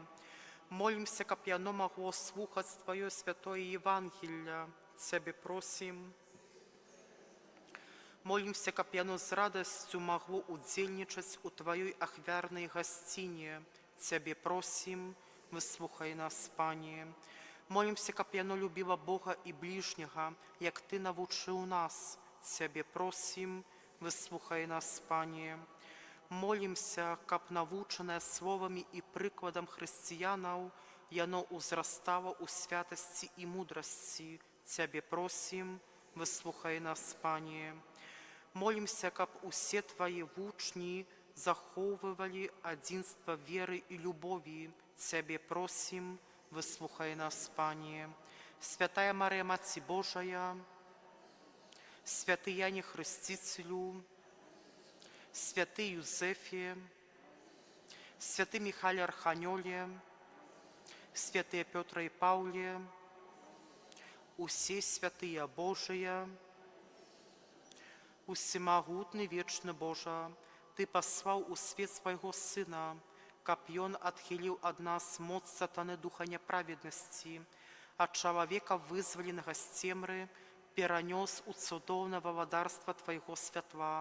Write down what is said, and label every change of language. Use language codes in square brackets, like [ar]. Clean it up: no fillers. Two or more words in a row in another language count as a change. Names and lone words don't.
[be] Молімся, каб яно магло слухаць Твоё святое Євангелля. Цябе просім. Молімся, каб яно з радасцю магло удзельнічаць у Твоёй ахвярнай гасціне. Цябе просім, выслухай нас, Пане. Молімся, каб яно любіла Бога і ближнього, як Ти навучыў нас. Цябе просім, выслухай нас, Пане. Молімся, каб навучанае словамі і прыкладам хрысціянаў, яно ўзрастала ў святасці і мудрасці. Цябе просім, выслухай нас, Пане. Молімся, каб усе Твои вучні захоўвалі адзінства веры і любові. Цябе просім, выслухай нас, Пане. Святая Марія, Маці Божая, святый Яне Хрестителю, святый Юзефе, святый Михаиле Арханёле, святые Петра и Пауле, усе святые Божия, усемагутны вечны Божа, Ты паслаў у свет свайго Сына, каб Ён адхіліў ад нас моц сатаны духа няправеднасці, ад чалавека вызваленага з цемры, перанёс у цудоўнае валадарства Твайго святла.